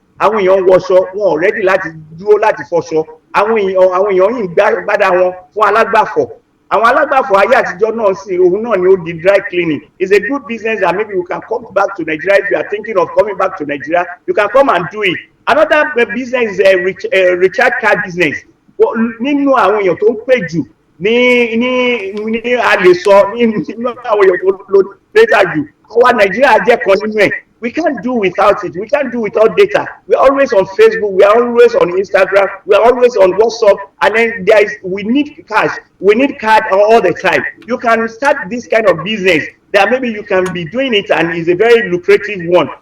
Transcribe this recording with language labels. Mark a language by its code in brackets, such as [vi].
[yo] Àwọn èèyàn wọṣọ wọn ò ready láti dúró láti fọṣọ. Àwọn èèyàn yìí gbádà wọn fún alágbàfọ̀. Àwọn alágbàfọ̀ ayé àtijọ́ náà sì òun náà ni ó di dry cleaning. [en] It's a good business that maybe you can come back to Nigeria if you are thinking of coming back to Nigeria. You can come and do it. Another business is a recharge card business. [yo] Nínú àwọn èèyàn tó ń pè jù ní a lè sọ nínú àwọn èèyàn tó lo data jù àwa Nàìjíríà jẹ́ kan nínú ẹ̀. [en] We can't do without it. We can't do without data. We are always on Facebook. We are always on Instagram. We are always on WhatsApp. And then we need cash. We need card all the time. You can start this kind of business that maybe you can be doing it and it's a very lucrative one.